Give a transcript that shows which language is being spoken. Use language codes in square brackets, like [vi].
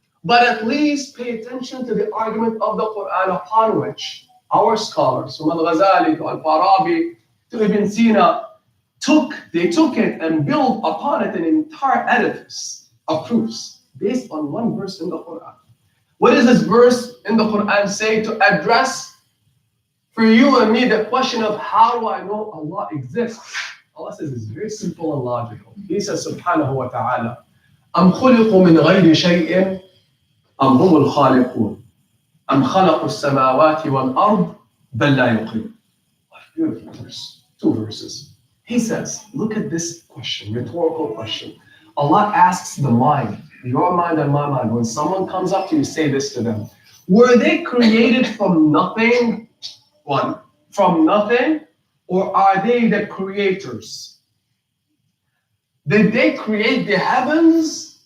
[en] But at least pay attention to the argument of the Quran upon which our scholars, from Al-Ghazali to Al-Farabi to Ibn Sina, took it and built upon it an entire edifice of proofs based on one verse in the Quran. What does this verse in the Quran say to address for you and me the question of how do I know Allah exists? Allah says it's very simple and logical. He says [ar] subhanahu wa ta'ala, أَمْ خُلِقُوا مِنْ غَيْرِ شَيْءٍ أَمْ هُمُ الْخَالِقُونَ أَمْ خَلَقُوا السَّمَاوَاتِ وَالْأَرْضِ بَلْ لَا يُقِيمُونَ. [en] What a beautiful verse. 2 verses. He says, look at this question, rhetorical question. Allah asks the mind, your mind and my mind, when someone comes up to you, say this to them. Were they created from nothing? One, from nothing? Or are they the creators? Did they create the heavens?